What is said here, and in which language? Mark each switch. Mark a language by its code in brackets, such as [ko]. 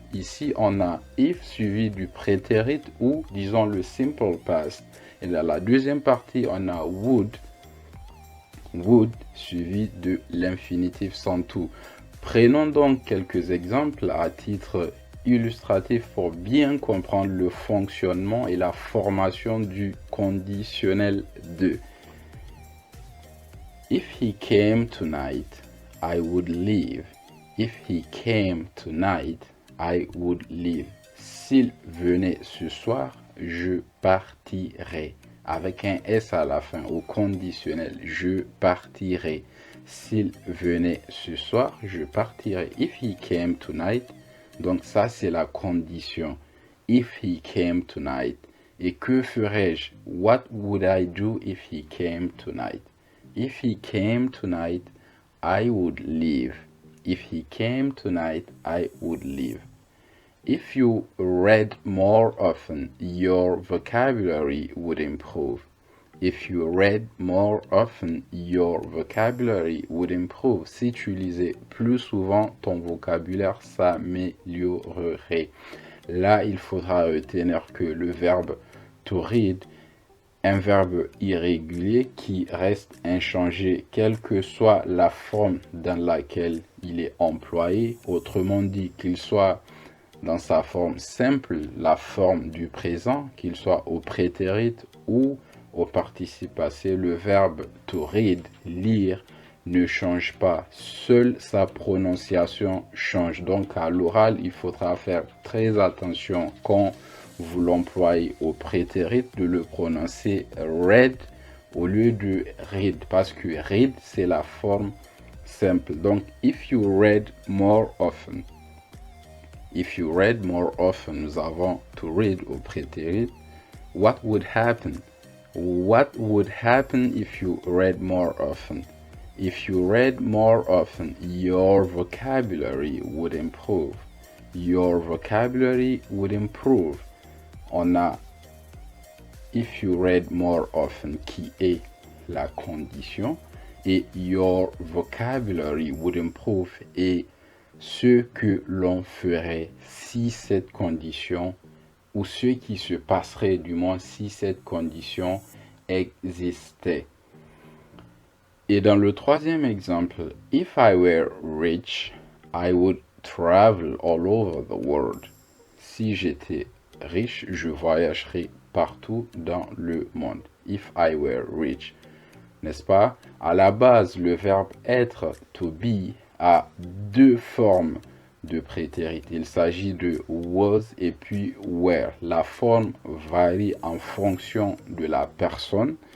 [fr] Ici on a if suivi du prétérit ou disons le simple past et dans la deuxième partie on a would suivi de l'infinitif sans tout. Prenons donc quelques exemples à titre illustratif pour bien comprendre le fonctionnement et la formation du conditionnel 2. [en] If he came tonight, I would leave. If he came tonight, I would leave. [fr] S'il venait ce soir, je partirai. Avec un S à la fin, au conditionnel, je partirai. S'il venait ce soir, je partirai. [en] If he came tonight, [fr] donc ça c'est la condition. [en] If he came tonight. [fr] Et que ferais-je? [en] What would I do if he came tonight? If he came tonight, I would leave. If he came tonight, I would leave. If you read more often, your vocabulary would improve. If you read more often, your vocabulary would improve. [fr] Si tu lisais plus souvent, ton vocabulaire s'améliorerait. Là, il faudra retenir que le verbe to read, un verbe irrégulier qui reste inchangé, quelle que soit la forme dans laquelle il est employé. Autrement dit, qu'il soit dans sa forme simple, la forme du présent, qu'il soit au prétérit ou au participe passé, le verbe to read, lire, ne change pas. Seule sa prononciation change. Donc à l'oral, il faudra faire très attention quand vous l'employez au prétérit de le prononcer read au lieu de read parce que read c'est la forme simple. Donc [en] if you read more often. If you read more often, [fr] nous avons [en] to read [fr] au prétérit. [en] What would happen? What would happen if you read more often? If you read more often, your vocabulary would improve. your vocabulary would improve. [fr] On a [en] if you read more often [fr] qui est la condition et [en] your vocabulary would improve [fr] et ce que l'on ferait si cette condition ou ce qui se passerait du moins si cette condition existait. Et dans le troisième exemple, [en] if I were rich, I would travel all over the world. [fr] Si j'étais riche, je voyagerais partout dans le monde. [en] If I were rich. [fr] N'est-ce pas? À la base, le verbe être, to be, a deux formes de prétérité. Il s'agit de was et puis were. La forme varie en fonction de la personne.